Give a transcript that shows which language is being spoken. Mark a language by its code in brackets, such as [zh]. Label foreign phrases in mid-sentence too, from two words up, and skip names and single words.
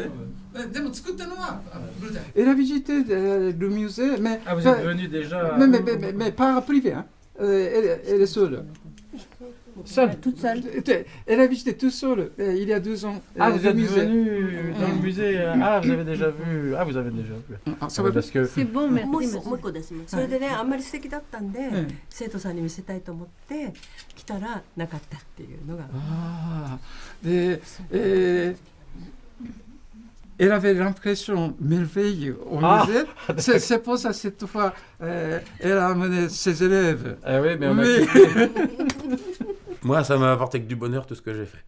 [fr] Elle a visité le musée, mais... Ah, vous êtes venu déjà... Mais pas privé, hein. Elle est seule. Toute seule. Elle a visité toute seule, il y a 2 ans. Ah, vous êtes venu dans le musée. Ah, vous avez déjà vu. Ah, vous avez déjà vu. Parce que... C'est bon, merci. [ja] もう一個ですね。それでね、あんまり素敵だったんで、生徒さんに見せたいと思って来たらなかったっていうのが。 [fr] Elle avait l'impression merveilleuse au musée. C'est pour ça, cette fois, elle a amené ses élèves. Ah oui, mais on a Moi, ça m'a apporté que du bonheur, tout ce que j'ai fait.